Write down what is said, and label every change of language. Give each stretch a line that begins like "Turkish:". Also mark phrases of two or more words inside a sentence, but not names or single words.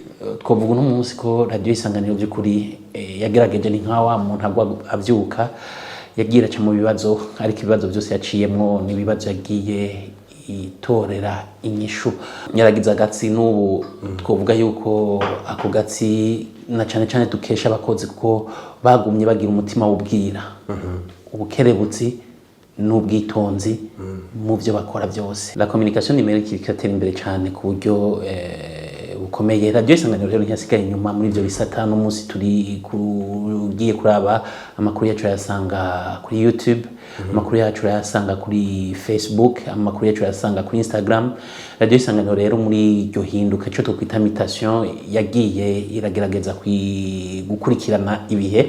Rundi: Twovuga no munsi ko Radio Isanganiro by'ukuri yagerageje ni nkawa muntu agwa avyuka yagira ca mu bibazo ariko ibibazo byose yaciyemwo ni bibazo yagiye itorera inyishu nyaragiza gatsi n'ubu twovuga yuko ako gatsi na cyane dukesha abakozi kuko bagumye bagira umutima w'ubwira ubukerebutsi n'ubwitonzi mu byo bakora byose.
French: La communication numérique
Rundi: ikatera imbere cyane ku buryo bukomeye. Radio Isanganiro rero ntiyasigaye inyuma muri ibyo bisata. No munsi turi kugiye kuraba amakuru yacu yasanga kuri YouTube, amakuru yacu yasanga kuri Facebook, amakuru yacu yasanga kuri Instagram. Radio Isanganiro rero muri iryo hinduka cyo twita mutation yagiye iragerageza gukurikirana ibihe.